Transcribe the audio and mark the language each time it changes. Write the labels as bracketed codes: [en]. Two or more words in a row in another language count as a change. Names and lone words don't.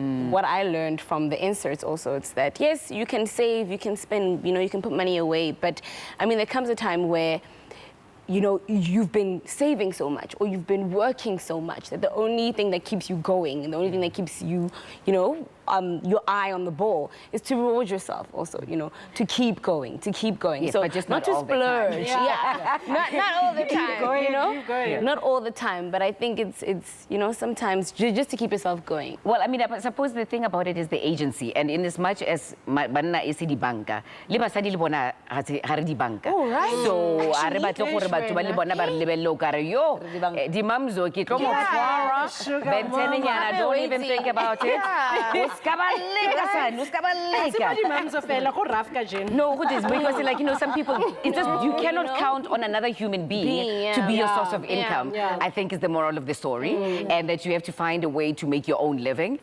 [en] What I learned from the inserts also, it's that, yes, you can save, you can spend, you know, you can put money away, but I mean, there comes a time where you know, you've been saving so much or you've been working so much that the only thing that keeps you going and the only thing that keeps you, you know, your eye on the ball is to reward yourself also, you know, to keep going. Yes, so but just not not to all the time. splurge. Not all the time, you know? Not all the time, but I think it's you know, sometimes just to keep yourself going. Well, I mean, I suppose the thing about it is the agency, and in as much as [st] banna is di banka, le basadi le bona ha re di banka. [en] Oh, right. [st] So a re batle gore batho ba le bona ba re lebello ka re yo di mamzo ke tlo mo tshwara bentenyana, [en] don't even think about it. No, because like, you know, some people, it's just, you cannot count on another human being to be your source of income. I think is the moral of the story, and that you have to find a way to make your own living.